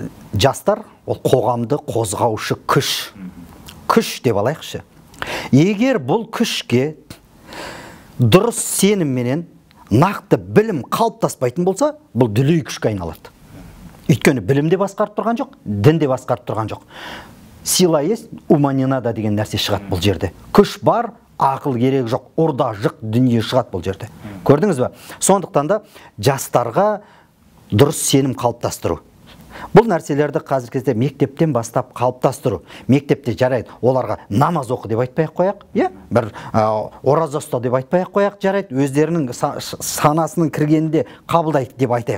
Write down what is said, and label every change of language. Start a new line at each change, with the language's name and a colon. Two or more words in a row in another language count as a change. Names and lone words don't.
Kazakh: Жастар ол қоғамды қозғаушы күш. Күш деп алайықшы. Егер бұл күшке дұрыс сенімменен нақты білім қалыптаспайтын болса, бұл дүлей күшке айналады. Өйткені білім де басқарып тұрған жоқ, дін де басқарып тұрған жоқ.
Russian: Сила есть, ума не надо
Kazakh: деген нәрсе шығады бұл жерде. Күш бар, ақыл керек жоқ, орда жық дүние шығады бұл жерде. Көрдіңіз бе? Сондықтан да жастарға дұрыс сенім қалыптастыру. Бұл нәрселерді қазір кезде мектептен бастап қалыптастыру. Мектепте жарайды, оларға намаз оқы деп айтпай қояқ, бір ораза ұста деп айтпай қояқ, жарайды, өздерінің санасының кіргенінде қабылдайды деп айтайық.